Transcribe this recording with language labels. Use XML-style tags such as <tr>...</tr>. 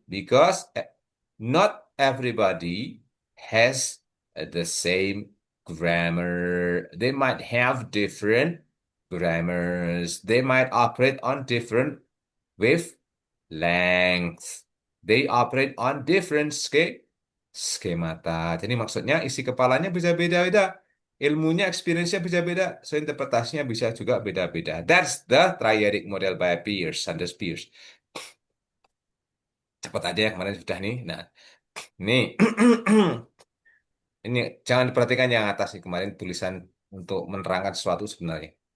<en>Because not everybody has the same grammar. They might have different grammars. They might operate on different wavelengths. They operate on different skemata.</en> <id>Jadi maksudnya isi kepalanya bisa beda-beda. Ilmunya, experience-nya bisa beda. So interpretasinya bisa juga beda-beda.</id> <en>That's the triadic model by Peirce, Sanders Peirce.</en> <id>Cepat aja ya, kemarin sudah nih. Nah, nih. Ini jangan diperhatikan yang atas nih, kemarin tulisan untuk menerangkan sesuatu sebenarnya.</id>